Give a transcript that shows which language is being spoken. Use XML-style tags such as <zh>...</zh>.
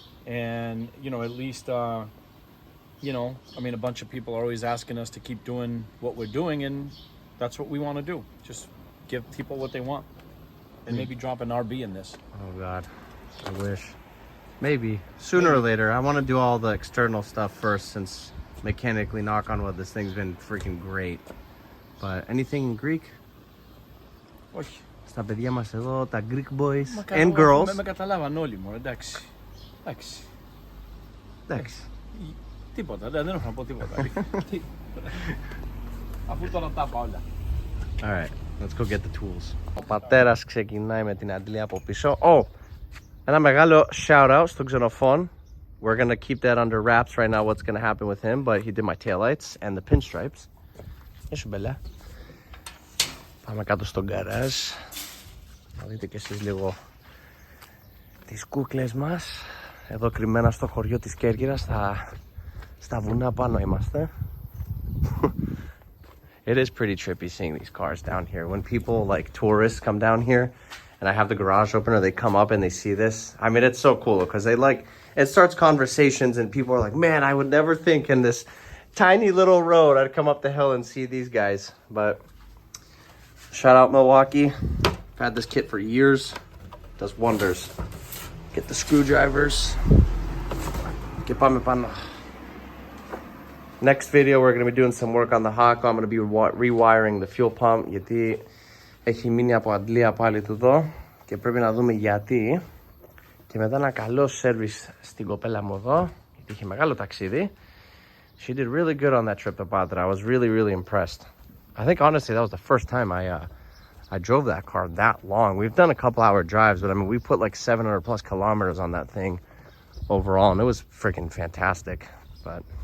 <en>And, you know, at least, you know, I mean, a bunch of people are always asking us to keep doing what we're doing, and that's what we want to do. Just give people what they want, and maybe drop an RB in this. Oh God, I wish. Maybe sooner or later. I want to do all the external stuff first, since mechanically, knock on wood, this thing's been freaking great. But anything in Greek?</en> <el>Όχι. Στα παιδιά μας εδώ, τα</el> <en>Greek boys and girls.</en> <el>Με καταλάβαν όλοι μου, εντάξει. Εντάξει. Εντάξει. Τίποτα, δεν έχω να πω τίποτα. Αφού τώρα τα είπα όλα.</el> <en>Alright, let's go get the tools.</en> <el>Ο πατέρας ξεκινάει με την αντλία από πίσω. Oh, ένα μεγάλο shout out στον Xenofon.</el> <en>We're gonna keep that under wraps right now, what's gonna happen with him, but he did my taillights and the pinstripes.</en> <el>Έσου μπελά. Πάμε κάτω στο γκαράζ. Να δείτε και εσείς λίγο τις κούκλες μας. Εδώ κρυμμένα στο χωριό της Κέρκυρας, στα βουνά πάνω είμαστε.</el> <en>It is pretty trippy seeing these cars down here. When people, like tourists, come down here and I have the garage open, or they come up and they see this. I mean, it's so cool because it starts conversations, and people are like, man, I would never think in this tiny little road I'd come up the hill and see these guys. But shout out Milwaukee. I've had this kit for years. Does wonders. Get the screwdrivers.</en> <el>Και πάμε πάνω.</el> <en>Next video, we're going to be doing some work on the Hako. I'm going to be rewiring the fuel pump,</en> <el>γιατί έχει μείνει από αντλία πάλι του εδώ και πρέπει να δούμε γιατί. Και μετά ένα καλό service στην κοπέλα μου εδώ, γιατί είχε μεγάλο ταξίδι.</el> <en>She did really good on that trip to Patra. I was really, really impressed. I think honestly that was the first time I drove that car that long. We've done a couple hour drives, but I mean, we put like 700 plus kilometers on that thing overall, and it was freaking fantastic. But</en>